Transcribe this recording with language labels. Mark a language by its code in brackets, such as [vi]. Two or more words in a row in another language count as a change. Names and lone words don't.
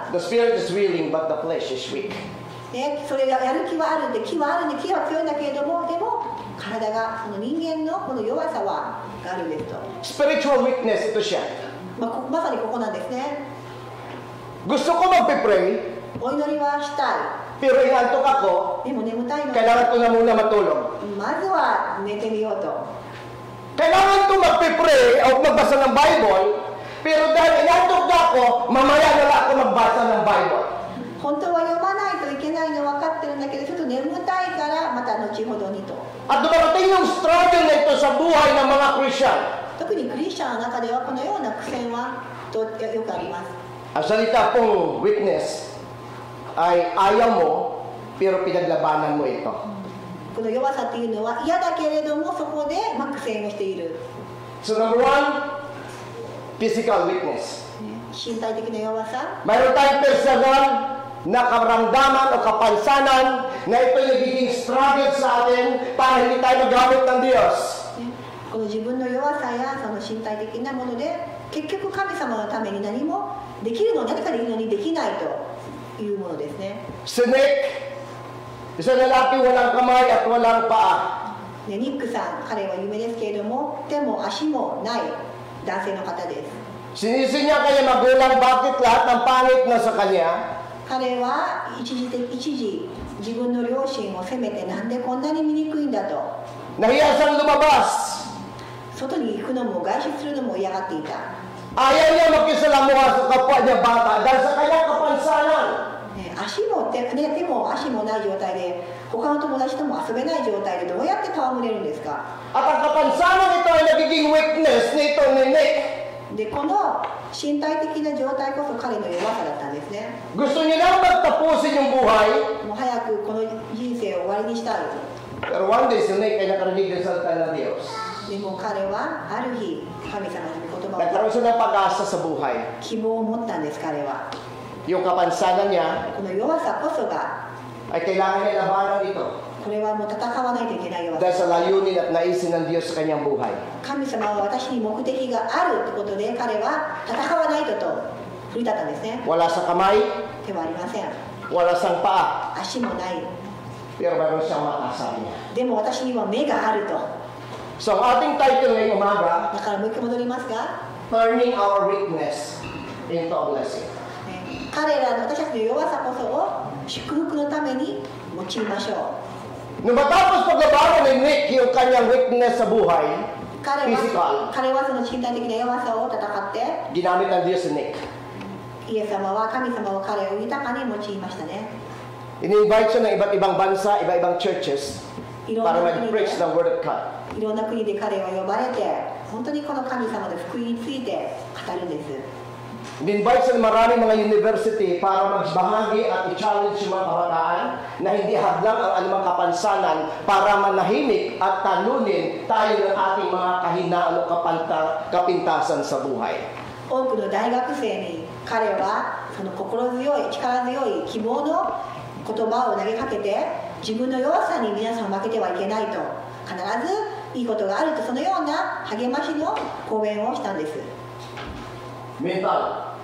[en] the spirit is willing, but the flesh is weak. [ja] ね、それがやる気はあるんで、気は強いんだけれども、でも体がこの人間のこの弱さがあるんですと。 [en] Spiritual weakness, [tl] ito siya. [ja] まさにここなんですね。 [tl] Gusto ko magpipray, [ja] お祈りはしたい。 [tl] pero inantok ako, [ja] でも眠たいので、 [tl] kailangan ko na muna matulog. [ja] まずは寝てみようと。 [tl] Kailangan ko magpipray o magbasa ng Bible, pero dahil inantok na ako, mamaya na lang ako magbasa ng Bible. [ja] 本当は読まないといけないの分かってるんだけど、ちょっと眠たいからまた後ほどにと。 [tl] At dumarating yung struggle na ito sa buhay ng mga Christian. [ja] 特にクリスチャンの中ではこのような苦戦はよくあります。 [tl] Ang salita pong witness ay ayaw mo, pero pinaglabanan mo ito. [ja] この弱さっていうのは嫌だけれどもそこで苦戦をしている。 [en] So number one, physical witness. [ja] 身体的な弱さ。 [tl] Mayroon tayong personal na karamdaman o kapansanan na ito yung nagiging struggle sa atin para hindi tayo magamit ng Diyos. [ja] この自分の弱さやその身体的なもので結局神様のために何もできるの、何かできるのにできないというものですね。 [tl] Si Nick, isang lalaki walang kamay at walang paa. [ja] ニックさん、彼は有名ですけれども手も足もない男性の方です。 [tl] Sinisi niya kanya magulang bakit lahat ng pangit na sa kanya. [ja] 彼は一時自分の両親を責めてなんでこんなに醜いんだと [tl] Nahiya siyang lumabas. [ja] 外に行くのも外出するのも嫌がっていた、 [tl] Ayaw niya makisalamuha sa kapwa niya bata dahil sa kanyang kapansanan. [ja] 手も足もない状態で他の友達とも遊べない状態でどうやって戯れるんですか。 [tl] At ang kapansanan ito ay nagiging weakness nito ni Nick. [ja] でこの身体的な状態こそ彼の弱さだったんですね。 [tl] Gusto niya lang magtapusin yung buhay. [ja] もう早くこの人生を終わりにしたい。 [tl] Pero [en] one day [tl] si Nick ay nakarinig ng salita ng Diyos. [ja] でも彼はある日神様の御言葉を [tl] Nagkaroon siya ng pag-asa sa buhay. [ja] 希望を持ったんです。彼は [tl] Yung kapansanan niya [ja] この弱さこそが [tl] ay kailangan niya labanan ito [ja] これはもう戦わないといけない弱 [tl] dahil [ja] さ。 [tl] sa layunin at naisin ng Diyos sa kanyang buhay. [ja] 神様は私に目的があるということで彼は戦わないと振り立ったんですね。 [tl] Wala sa kamay, [ja] 手はありません、 [tl] wala sang paa, [ja] 足もない、 [tl] pero meron siyang mata, sabi niya. [ja] でも私には目があると。 [tl] So ang ating title ngayong umaga, [ja] だからもう一回戻りますが、 [en] Turning Our Weakness into a Blessing. [ja] 彼らの私たちの弱さこそを祝福のために用いましょう。 [tl] Nung matapos paglabanan ni Nick yung kanyang weakness sa buhay, [ja] 彼 [tl] physical, [ja] はその身体的な弱さを戦って、 [tl] ginamit ng Diyos si Nick. [ja] イエス様は神様は彼を豊かに用いましたね。 [tl] In-invite siya ng iba't ibang bansa, iba-ibang churches [ja] いろん [tl] para [ja] な国 [tl] mag-preach [ja] で [tl] ng [en] Word of God. [ja] いろんな国で彼は呼ばれて、本当にこの神様の福音について語るんです。 [tl] In-invite siya ng maraming mga university para magbahagi at i-challenge yung mga kabataan na hindi hadlang ang anumang kapansanan para manahimik at talunin tayo ng ating mga kahinaan o kapintasan sa buhay. [ja] 多くの大学生に彼はその心強い力強い希望の言葉を投げかけて、自分の弱さに皆さん負けてはいけないと、必ずいいことがあると、そのような励ましの講演をしたんです。 [tl] Mental.